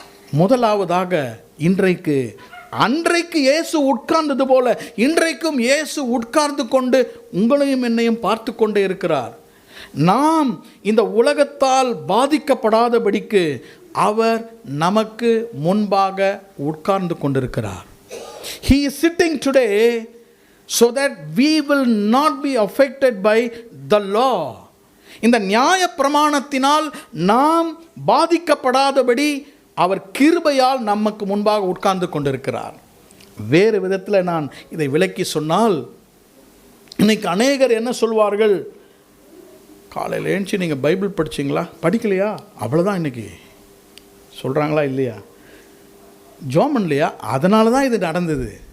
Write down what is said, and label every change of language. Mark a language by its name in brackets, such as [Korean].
[Tamil] முதலாவதாக அன்றைக்கு இயேசு உட்கார்ந்தது போல இன்றைக்கும் இயேசு உட்கார்ந்து கொண்டு உங்களையும் என்னையும் பார்த்து கொண்டே இருக்கிறார். நாம் இந்த உலகத்தால் பாதிக்கப்படாதபடிக்கு அவர் நமக்கு முன்பாக உட்கார்ந்து கொண்டிருக்கிறார். [English] He is sitting today so that we will not be affected by the law. [Tamil] இந்த நியாயப்பிரமாணத்தினால் நாம் பாதிக்கப்படாதபடி அவர் கிருபையால் நமக்கு முன்பாக உட்கார்ந்து கொண்டிருக்கிறார். வேறு விதத்தில் நான் இதை விளக்கி சொன்னால், இன்னைக்கு அநேகர் என்ன சொல்வார்கள், காலையில் எழுந்துச்சு நீங்கள் பைபிள் படிச்சிங்களா, படிக்கலையா, அவ்வளோதான் இன்னைக்கு சொல்கிறாங்களா இல்லையா, ஜோம் இல்லையா, அதனால தான் இது நடந்தது.